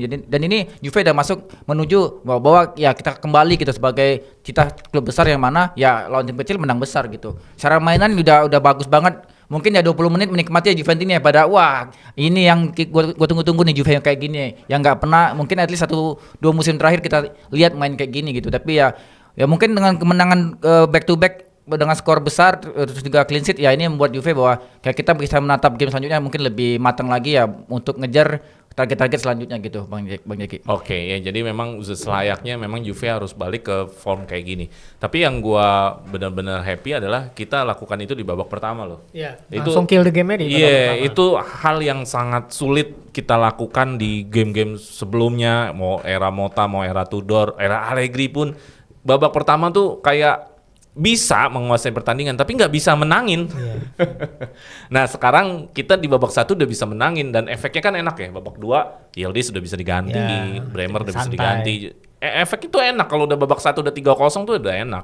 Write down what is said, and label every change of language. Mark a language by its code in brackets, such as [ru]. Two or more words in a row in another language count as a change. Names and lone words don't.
[id] Jadi dan ini Juve udah masuk menuju bahwa ya kita kembali gitu sebagai cita klub besar yang mana ya lawan tim kecil menang besar gitu. Secara mainan udah bagus banget. Mungkin ya 20 menit menikmati ya Juventus ini ya pada wah ini yang gua tunggu-tunggu nih Juve yang kayak gini yang nggak pernah mungkin [en] at least [id] 1-2 musim terakhir kita lihat main kayak gini gitu. Tapi ya mungkin dengan kemenangan [en] back to back [id] dengan skor besar terus juga [en] clean sheet [id] ya ini membuat Juve bahwa kayak kita bisa menatap game selanjutnya mungkin lebih matang lagi ya untuk ngejar target-target selanjutnya gitu Bang Jeki. Oke, ya jadi memang selayaknya memang Juve harus balik ke form kayak gini. Tapi yang gua benar-benar happy adalah kita lakukan itu di babak pertama loh. Iya. Itu langsung [en] kill the game- [id] nya di babak pertama. Itu hal yang sangat sulit kita lakukan di game-game sebelumnya, mau era Motta, mau era Tudor, era Allegri pun babak pertama tuh kayak bisa menguasai pertandingan tapi nggak bisa menangin. Nah sekarang kita di babak 1 udah bisa menangin dan efeknya kan enak ya. Babak 2 Yildiz sudah bisa diganti, Bremer udah bisa diganti, efek itu enak kalau udah babak 1 udah 3-0 tuh udah enak.